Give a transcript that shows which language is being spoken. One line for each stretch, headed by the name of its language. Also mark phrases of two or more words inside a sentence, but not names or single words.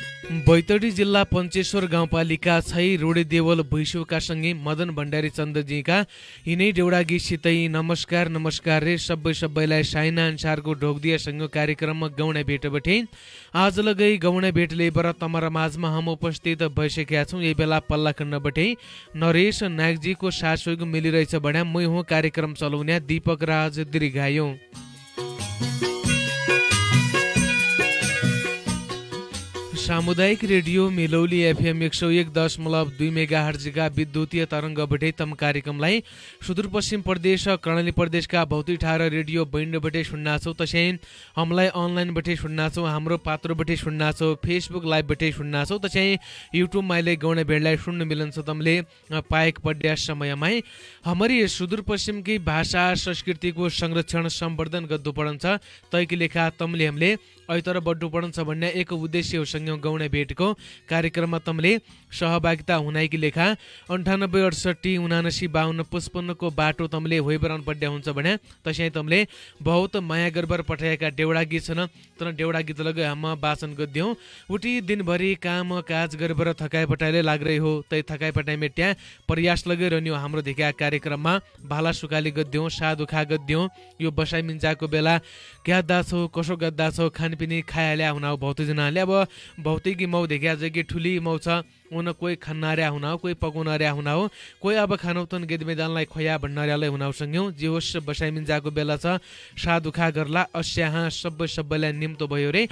Dotyali: बैतडी जिल्ला पञ्चेश्वर गाउँपालिका 6 रोडे देवल भैसोका सँगै मदन भण्डारी चन्दजीका यिनै देउडा गीतसितै नमस्कार नमस्कार रे सबैलाई साइना अनुसारको ढोकदियासँग कार्यक्रममा गौडा भेट बटे आज लगै गौडा भेटले बर तमरा माझमा हम उपस्थित भइसकेका छौँ। यही बेला पल्ला खण्ड बटे नरेश नागजीको सासुको मिलिरहेछ बढ्या मै हो कार्यक्रम चलाउने दीपक राज दीर्घायु। सामुदायिक रेडियो मिलौली एफएम 101.2 मेगाहर्जका विद्युतीय तरङ्ग बटे तम कार्यक्रमलाई सुदूरपश्चिम प्रदेश कर्णाली प्रदेशका भौती ठार
English: radio band
Dotyali: बटे सुन्ना छौ। तसै हमलाई अनलाइन बटे सुन्ना छौ, हाम्रो पात्रो बटे सुन्ना छौ, फेसबुक लाइभ बटे सुन्ना छौ। तसै युट्युब माइले गौडा भेडलाई सुन्न मिलन छ तमले पाएक पड्या समयमै हमारी सुदूरपश्चिम की भाषा संस्कृति को संरक्षण संवर्धन गद्दु पडन्छ तैकी लेखा तमले हमले ऐतर बड्डु पडन्छ भन्ने एक उद्देश्य हो सँगै गौडा भेटको कार्यक्रममा तमले सहभागिता हुनाइकी लेखा 98 68 79 52 55 को बाटो तमले होइबराउन पड्या हुन्छ भने तसै तमले बहुत माया गर्बर पठाएका देउडा गीत छन् तर देउडा गीत लगे हम वाचन गद्यौं उठी दिनभरि काम काज गर्बर थकाइ पटाइले लाग्रै हो तै थकाइ पटाइ मेट्या प्रयास लगे रहन्यो हाम्रो देखा कार्यक्रममा भाला सुकाली गद्यौं साधुखा गद्यौं यो बसाइ मिन्जाको बेला क्याद्दा छौ कसो गद्दा छौ खानपिनी खायाल्या हुनाउ बहुत जनाले अब भौतिकी मौ देखा जगे ठुली मौ छ उन कोही खन्नार्या हुनाउ कोही पकाउनार्या हुनाउ कोही अब खानौतन गेद मैदानलाई खोया भन्नार्यालाई हुनाउ सँगौ जे होस् बसाइ मिन्जाको बेला छ साधुखा गर्ला अस्याहा सबैलाई निम्तो भयो रे।